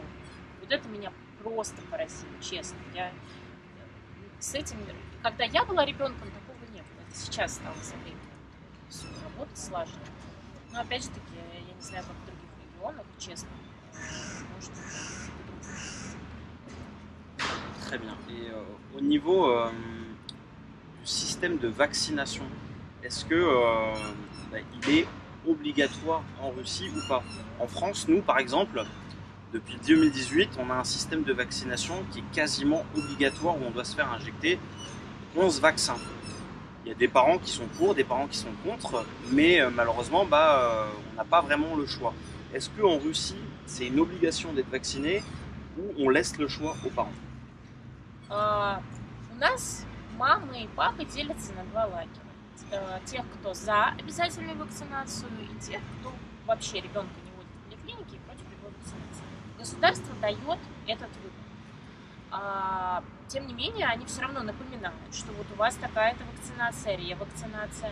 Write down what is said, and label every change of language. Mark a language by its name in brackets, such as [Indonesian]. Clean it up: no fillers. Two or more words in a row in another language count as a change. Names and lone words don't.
[Russian] Вот это меня просто поразило, честно. С этим, когда я была ребенком, такого не было. Это сейчас стало со временем все работать слаженно. Но опять же таки, я не знаю, как в других регионах, честно. Может быть, [French] Très bien. Et au niveau du système de vaccination, est-ce que il est obligatoire en Russie ou pas? En France, nous, par exemple, depuis 2018, on a un système de vaccination qui est quasiment obligatoire où on doit se faire injecter 11 vaccins. Il y a des parents qui sont pour, des parents qui sont contre, mais malheureusement, on n'a pas vraiment le choix. Est-ce qu'en Russie, c'est une obligation d'être vacciné ou on laisse le choix aux parents? [Russian] У нас мамы и папы делятся на два лагеря. Тех, кто за обязательную вакцинацию, и тех, кто вообще ребенка не водит в поликлинике и против любой вакцинации. Государство дает этот выбор. Тем не менее, они все равно напоминают, что вот у вас такая-то вакцинация, ревакцинация.